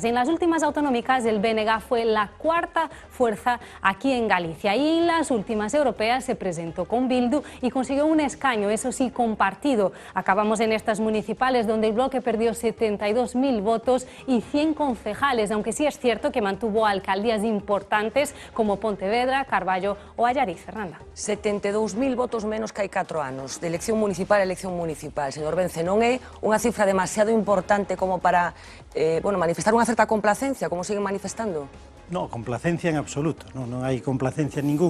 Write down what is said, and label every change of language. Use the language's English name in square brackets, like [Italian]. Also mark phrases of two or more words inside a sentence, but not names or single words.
[Spanish] En las últimas autonómicas, el BNG fue la 4ª fuerza aquí en Galicia, y en las últimas europeas se presentó con Bildu y consiguió un escaño, eso sí, compartido. Acabamos en estas municipales, donde el Bloque perdió 72.000 votos y 100 concejales, aunque sí es cierto que mantuvo alcaldías importantes como Pontevedra, Carballo o Allariz. Fernanda. [Galician] 72.000 votos menos que hai 4 anos, de elección municipal a elección municipal. Señor Vence, non é unha cifra demasiado importante como para manifestar unha certa complacencia, como siguen manifestando? No, complacencia en absoluto, non hai complacencia ninguna.